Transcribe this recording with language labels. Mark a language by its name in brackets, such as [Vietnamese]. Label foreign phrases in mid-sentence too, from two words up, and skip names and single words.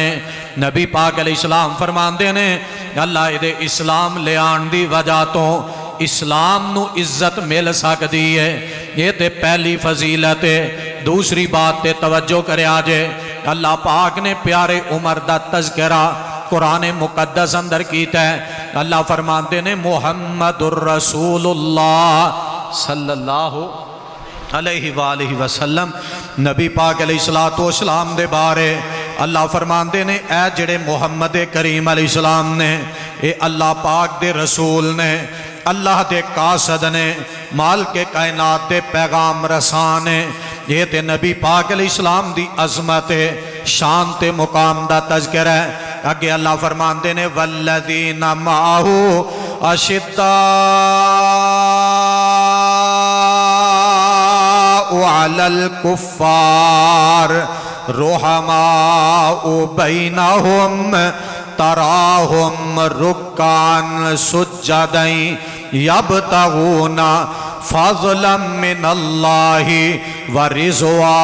[Punjabi] نبی پاک علیہ السلام فرماتے نے اللہ ایہدے اسلام لے آن دی وجہ تو اسلام نوں عزت مل سکتی ہے. یہ تے پہلی فضیلت ہے. دوسری بات تے توجہ کریا جے اللہ پاک نے پیارے عمر دا تذکرہ قرآن مقدس اندر کیتا ہے. اللہ فرماتے نے [Arabic] محمد رسول الله صلى الله عليه وآله وسلم. [Punjabi] نبی پاک [Arabic] عليه الصلاة والسلام [Punjabi] دے بارے اللہ فرماتے نے اے جیہڑے محمد کریم علیہ السلام نے یہ اللہ پاک دے رسول نے، اللہ دے قاصد نے، مالک کائنات دے پیغام رسان نے. یہ تے نبی پاک علیہ السلام دی عظمت ہے، شان تے مقام دا تذکرہ ہے. اگے اللہ فرماتے نے [Arabic] والذين معه أشداء على الكفار رحماء بينهم تراهم ركعا سجدا يبتغون فضلا من الله ورضوانا.